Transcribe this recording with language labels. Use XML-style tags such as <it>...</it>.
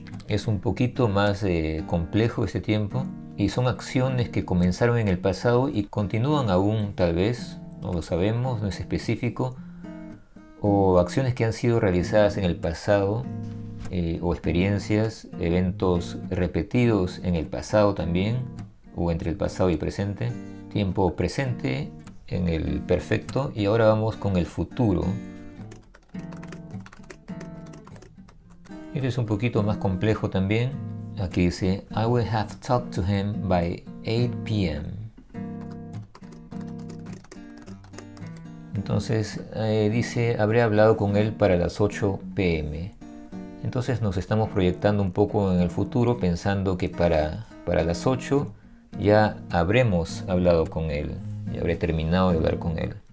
<es>Es un poquito más complejo este tiempo y son acciones que comenzaron en el pasado y continúan aún, tal vez, no lo sabemos, no es específico, o acciones que han sido realizadas en el pasado, o experiencias, eventos repetidos en el pasado también, o entre el pasado y el presente. Tiempo presente en el perfecto, y ahora vamos con el futuro. Este es un poquito más complejo también. Aquí dice</es> <en>I will have talked to him by 8 p.m.</en> <es>Entonces dice habré hablado con él para las 8 p.m. Entonces nos estamos proyectando un poco en el futuro, pensando que para las 8 ya habremos hablado con él, ya habré terminado de hablar con él.</es>